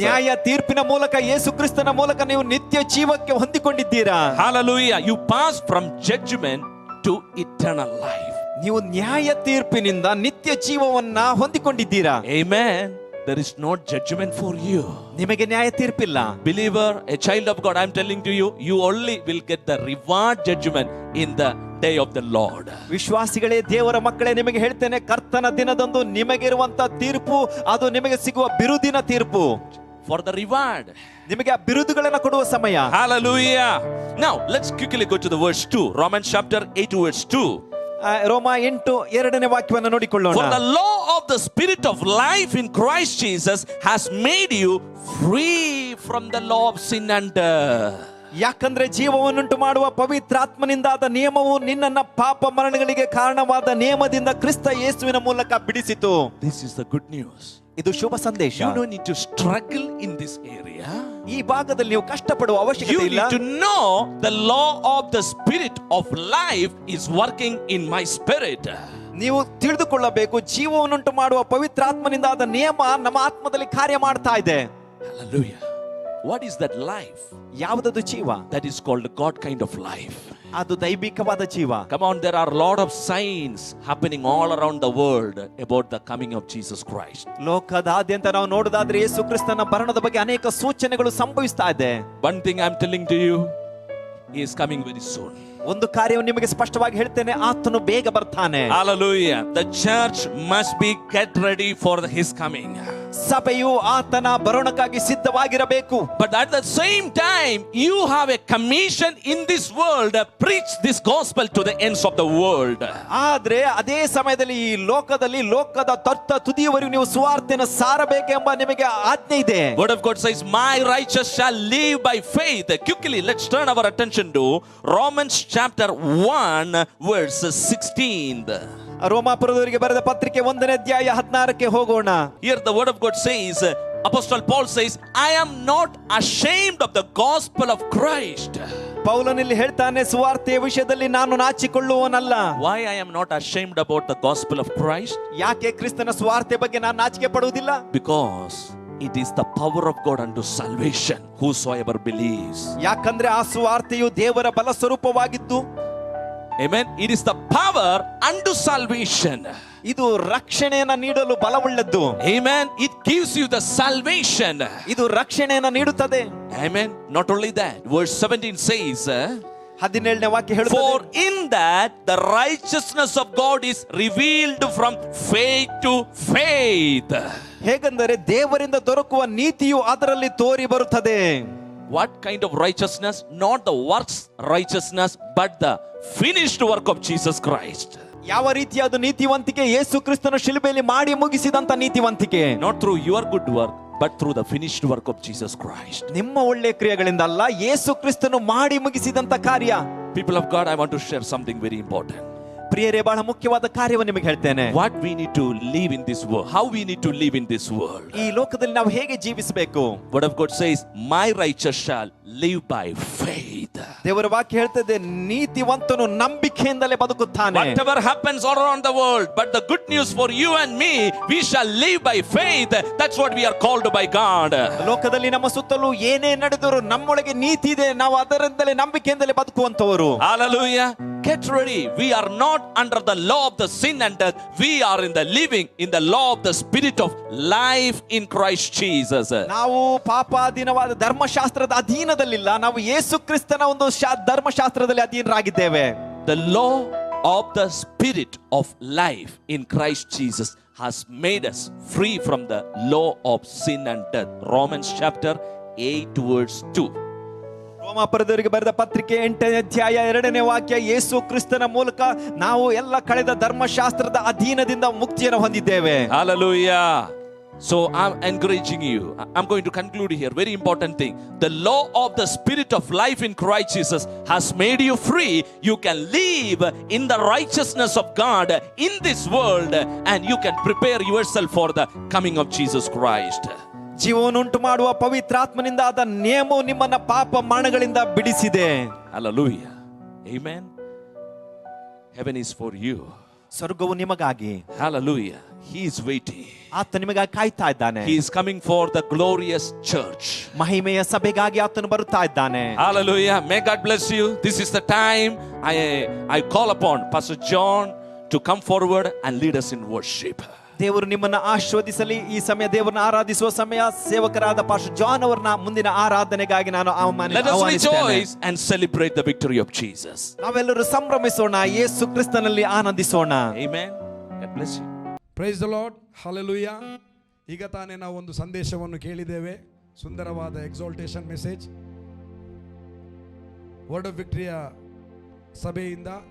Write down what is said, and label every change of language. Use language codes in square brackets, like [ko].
[kn] ನ್ಯಾಯ ತೀರ್ಪಿನ ಮೂಲಕ ಯೇಸು ಕ್ರಿಸ್ತನ ಮೂಲಕ ನೀವು ನಿತ್ಯ ಜೀವಕ್ಕೆ ಹೊಂದಿಕೊಂಡಿದ್ದೀರಾ. [en] Hallelujah. You passed from judgment to eternal life. [kn] ನೀವು ನ್ಯಾಯ ತೀರ್ಪಿನಿಂದ ನಿತ್ಯ ಜೀವವನ್ನ ಹೊಂದಿಕೊಂಡಿದ್ದೀರಾ. [en] Amen. There is no judgment for you. [kn] ನಿಮಗೆ ನ್ಯಾಯ ತೀರ್ಪಿಲ್ಲ. [en] Believer, a child of God, I am telling to you, you only will get the reward judgment in the day of the Lord. [kn] ವಿಶ್ವಾಸಿಗಳೇ, ದೇವರ ಮಕ್ಕಳೇ, ನಿಮಗೆ ಹೇಳ್ತೇನೆ, ಕರ್ತನ ದಿನದಂದು ನಿಮಗಿರುವಂತ ತೀರ್ಪು ಅದು ನಿಮಗೆ ಸಿಗುವ ಬಿರುದಿನ ತೀರ್ಪು. [en] For the reward. [kn] ನಿಮಗೆ ಆ ಬಿರುದುಗಳನ್ನು ಕೊಡುವ ಸಮಯ. [en] Hallelujah. Now let's quickly go to the verse 2. Romans chapter 8 verse 2. [kn] ರೋಮ 8:2 ವಾಕ್ಯವನ್ನು ನೋಡಿಕೊಳ್ಳೋಣ. [en] For the law of the spirit of life in Christ Jesus has made you free from the law of sin and death. [kn] ಯಾಕಂದ್ರೆ ಜೀವವನ್ನುಂಟು ಮಾಡುವ ಪವಿತ್ರಾತ್ಮನಿಂದಾದ ನಿಯಮವು ನಿನ್ನನ್ನ ಪಾಪ ಮರಣಗಳಿಗೆ ಕಾರಣವಾದ ನಿಯಮದಿಂದ ಕ್ರಿಸ್ತ ಯೇಸುವಿನ ಮೂಲಕ ಬಿಡಿಸಿತು. [en] This is the good news. [kn] ಇದು ಶುಭ ಸಂದೇಶ. [en] You don't need to struggle in this area. [kn] ಈ ಭಾಗದಲ್ಲಿ ನೀವು ಕಷ್ಟಪಡುವ ಅವಶ್ಯಕತೆ [en] You [kn] ಇಲ್ಲ. [en] need to know the law of the spirit of life is working in my spirit. [kn] ನೀವು ತಿಳಿದುಕೊಳ್ಳಬೇಕು, ಜೀವವನ್ನುಂಟು ಮಾಡುವ ಪವಿತ್ರಾತ್ಮನಿಂದಾದ ನಿಯಮ ನಮ್ಮ ಆತ್ಮದಲ್ಲಿ ಕಾರ್ಯ ಮಾಡ್ತಾ ಇದೆ. [en] Hallelujah. What is that life? [kn] ಯಾವುದದು ಜೀವ? [en] That is called God kind of life. [kn] ಅದು ದೈವಿಕವಾದ ಜೀವ. [en] Come on, there are a lot of signs happening all around the world about the coming of Jesus Christ. [kn] ಲೋಕದಾದ್ಯಂತ ನಾವು ನೋಡೋದಾದ್ರೆ ಯೇಸು ಕ್ರಿಸ್ತನ ಬರಣದ ಬಗ್ಗೆ ಅನೇಕ ಸೂಚನೆಗಳು ಸಂಭವಿಸ್ತಾ ಇದೆ. [en] One thing I'm telling to you, he is coming very soon. [kn] ಒಂದು ಕಾರ್ಯವನ್ನು ನಿಮಗೆ ಸ್ಪಷ್ಟವಾಗಿ ಹೇಳ್ತೇನೆ, ಆತನು ಬೇಗ ಬರ್ತಾನೆ. [en] Hallelujah. The church must be get ready for his coming. [kn] ಸಭೆಯು ಆತನ ಬರೋಣಕ್ಕಾಗಿ ಸಿದ್ಧವಾಗಿರಬೇಕು. [en] But at the same time, you have a commission in this world, preach this gospel to the ends of the world. [kn] ಆದ್ರೆ ಅದೇ ಸಮಯದಲ್ಲಿ ಈ ಲೋಕದಲ್ಲಿ ಲೋಕದ ತುದಿಯವರೆಗೂ ನೀವು ಸುವಾರ್ತೆಯನ್ನು ಸಾರಬೇಕೆಂಬ ನಿಮಗೆ ಆಜ್ಞೆ ಇದೆ. [en] Word of God says, my righteous shall live by faith. Quickly, let's turn our attention to Romans chapter 1 verse 16. [kn] ರೋಮಾಪುರದವರಿಗೆ ಬರೆದ ಪತ್ರಿಕೆ 1ನೇ ಅಧ್ಯಾಯ 16ಕ್ಕೆ ಹೋಗೋಣ. [en] Here the word of God says, Apostle Paul says, I am not ashamed of the gospel of Christ. [kn] ಪೌಲನಲ್ಲಿ ಹೇಳ್ತಾನೆ, ಸುವಾರ್ತೆಯ ವಿಷಯದಲ್ಲಿ ನಾನು ನಾಚಿಕೊಳ್ಳುವವನಲ್ಲ. [en] Why I am not ashamed about the gospel of Christ? [kn] ಯಾಕೆ ಕ್ರಿಸ್ತನ ಸುವಾರ್ತೆ ಬಗ್ಗೆ ನಾನು ನಾಚಿಕೆ ಪಡುವುದಿಲ್ಲ? [en] Because it is the power of God unto salvation, whosoever believes. [kn] ಯಾಕಂದ್ರೆ ಆ ಸುವಾರ್ತೆಯು ದೇವರ ಬಲ ಸ್ವರೂಪವಾಗಿದ್ದು, [en] amen, it is the power unto salvation. [kn] ಇದು ರಕ್ಷಣೆಯನ್ನು ನೀಡಲು ಬಲವುಳ್ಳದ್ದು. [en] Amen, it gives you the salvation. [kn] ಇದು ರಕ್ಷಣೆಯನ್ನು ನೀಡುತ್ತದೆ. [en] Amen. Not only that, verse 17 says, [kn] 17ನೇ ವಾಕ್ಯ ಹೇಳುತ್ತದೆ, [en] for in that the righteousness of God is revealed from faith to faith. [kn] ಹೇಗೆಂದರೆ ದೇವರಿಂದ ದೊರಕುವ ನೀತಿಯು ಅದರಲ್ಲಿ ತೋರಿ ಬರುತ್ತದೆ. [en] What kind of righteousness? Not the works righteousness, but the finished work of Jesus Christ. [kn] ಯಾವ ರೀತಿಯಾದ ನೀತಿವಂತಿಕೆ? ಯೇಸು ಕ್ರಿಸ್ತನು ಶಿಲುಬೆಯಲ್ಲಿ ಮಾಡಿ ಮುಗಿಸಿದಂತ ನೀತಿವಂತಿಕೆ. [en] Not through your good work, but through the finished work of Jesus Christ. [kn] ನಿಮ್ಮ ಒಳ್ಳೆಯ ಕ್ರಿಯೆಗಳಿಂದ ಅಲ್ಲ, ಯೇಸು ಕ್ರಿಸ್ತನು ಮಾಡಿ ಮುಗಿಸಿದಂತ ಕಾರ್ಯ. [en] People of God, I want to share something very important. [kn] ಪ್ರಿಯರೇ, ಬಹಳ ಮುಖ್ಯವಾದ ಕಾರ್ಯವನ್ನು ನಿಮಗೆ ಹೇಳ್ತೇನೆ. [en] What we need to live in this world, how we need to live in this world. [kn] ಈ ಲೋಕದಲ್ಲಿ ನಾವು ಹೇಗೆ ಜೀವಿಸಬೇಕು? [en] Word of God says, my righteous shall live by faith. [kn] ದೇವರ ವಾಕ್ಯ ಹೇಳ್ತದೆ, ನೀತಿವಂತನು ನಂಬಿಕೆಯಿಂದಲೇ ಬದುಕುತ್ತಾನೆ. [en] Whatever happens all around the world, but the good news for you and me, we shall live by faith. That's what we are called by God. [kn] ಲೋಕದಲ್ಲಿ ನಮ್ಮ ಸುತ್ತಲೂ ಏನೇ ನಡೆದರೂ ನಮ್ಮೊಳಗೆ ನೀತಿ ಇದೆ, ನಾವು ಅದರಿಂದಲೇ ನಂಬಿಕೆಯಿಂದಲೇ ಬದುಕುವಂತವರು. [en] Hallelujah. Get ready. We are not under the law of the sin and death. We are in the living in the law of the spirit of life in Christ Jesus. [kn] ನಾವು ಪಾಪಾಧೀನವಾದ ಧರ್ಮಶಾಸ್ತ್ರದ ಅಧೀನದಲ್ಲಿಲ್ಲ, ನಾವು ಯೇಸು ಕ್ರಿಸ್ತನ ಒಂದು ಧರ್ಮಶಾಸ್ತ್ರದಲ್ಲಿ ಅಧೀನರಾಗಿದ್ದೇವೆ. [en] The law of the spirit of life in Christ Jesus has made us free from the law of sin and death. Romans chapter 8 verse 2. [kn] ರೋಮಾಪುರದವರಿಗೆ ಬರೆದ ಪತ್ರಿಕೆ 8ನೇ ಅಧ್ಯಾಯ 2ನೇ ವಾಕ್ಯ, ಯೇಸು ಕ್ರಿಸ್ತನ ಮೂಲಕ ನಾವು ಎಲ್ಲ ಕಳೆದ ಧರ್ಮಶಾಸ್ತ್ರದ ಅಧೀನದಿಂದ ಮುಕ್ತಿಯನ್ನು ಹೊಂದಿದ್ದೇವೆ. [en] Hallelujah. So I'm encouraging you. I'm going to conclude here. Very important thing. The law of the spirit of life in Christ Jesus has made you free. You can live in the righteousness of God in this world, and you can prepare yourself for the coming of Jesus Christ. [kn] ಜೀವವನ್ನುಂಟು ಮಾಡುವ ಪವಿತ್ರಾತ್ಮನಿಂದ ಆದ ನೇಮವು ನಿಮ್ಮನ್ನ ಪಾಪ ಮರಣಗಳಿಂದ ಬಿಡಿಸಿದೆ. [en] Hallelujah. Amen. Heaven is for you. [kn] ಸ್ವರ್ಗವು ನಿಮಗಾಗಿ. [en] Hallelujah. He is waiting. [kn] ಆತ ನಿಮಗಾಗಿ ಕಾಯ್ತಾ ಇದ್ದಾನೆ. [en] He is coming for the glorious church. [kn] ಮಹಿಮೆಯ ಸಭೆಗಾಗಿ ಆತನು ಬರುತ್ತಾ ಇದ್ದಾನೆ. [en] Hallelujah. May God bless you. This is the time I call upon Pastor John to come forward and lead us in worship. [kn] ದೇವರು ನಿಮ್ಮನ್ನ ಆಶೀರ್ವದಿಸಲಿ. ಈ ಸಮಯ ದೇವರನ್ನ ಆರಾಧಿಸುವ ಸಮಯ. ಸೇವಕರಾದ ಪಾಸ್ಟರ್ ಜಾನ್ ಅವರನ್ನ ಮುಂದಿನ ಆರಾಧನೆಗಾಗಿ ನಾನು [en] Let us rejoice and celebrate the victory of Jesus. [kn] ನಾವೆಲ್ಲರೂ ಸಂಭ್ರಮಿಸೋಣ, ಯೇಸು ಕ್ರಿಸ್ತನಲ್ಲಿ ಆನಂದಿಸೋಣ. [en] Amen. God bless you. Praise the Lord. Hallelujah. [kn] ಈಗ ತಾನೇ ನಾವು ಒಂದು ಸಂದೇಶವನ್ನು ಕೇಳಿದ್ದೇವೆ, ಸುಂದರವಾದ [en] exaltation message [kn] ವರ್ಡ್ ಆಫ್ ವಿಕ್ಟರಿಯ ಸಭೆಯಿಂದ.